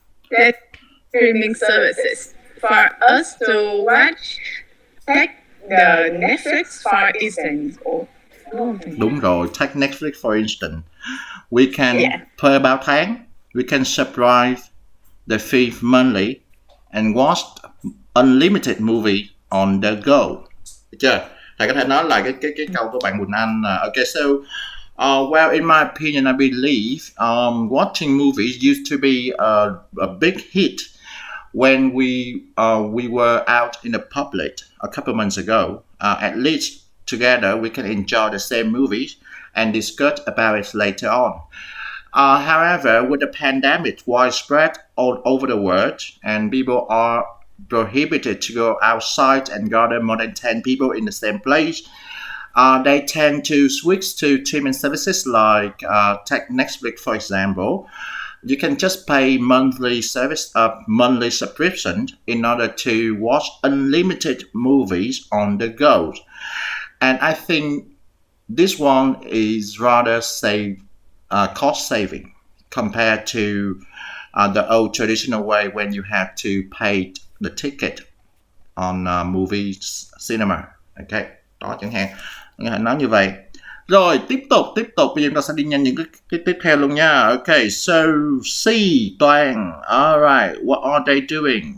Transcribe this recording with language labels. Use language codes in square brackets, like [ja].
[en] That streaming services for us to watch, take the Netflix for instance. [vi] Đúng rồi, [en] take Netflix for instance. We can [vi] thuê bao tháng. [en] We can subscribe the fee monthly and watch unlimited movie on the go. [vi] Được chưa? Thầy có thể nói lại cái câu của bạn Quỳnh Anh. [en] Okay, so well, in my opinion, I believe watching movies used to be a big hit when we were out in the public a couple months ago, at least together we can enjoy the same movies and discuss about it later on. However, with the pandemic widespread all over the world and people are prohibited to go outside and gather more than 10 people in the same place, they tend to switch to streaming services like take Netflix, for example. You can just pay monthly subscription in order to watch unlimited movies on the go. And I think this one is rather cost saving compared to the old traditional way when you have to pay the ticket on movie cinema. [vi] Okay, đó chẳng hạn nói như vậy. Rồi tiếp tục bây giờ chúng ta sẽ đi nhanh những cái tiếp theo luôn nha. [en] Okay, so C, Toàn. Alright, what are they doing?